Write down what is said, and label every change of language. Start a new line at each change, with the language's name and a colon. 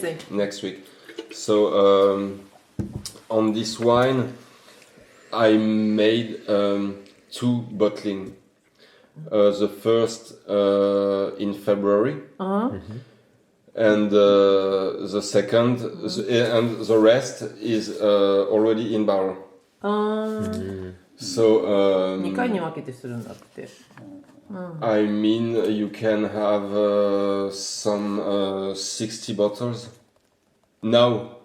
English: Next week. So on this wine, I made 2 bottling. The first in February, and the second, and the rest is already in barrel. So
Japanese: 2回に分けてするんだって。
English: I mean, you can have some 60 bottles now.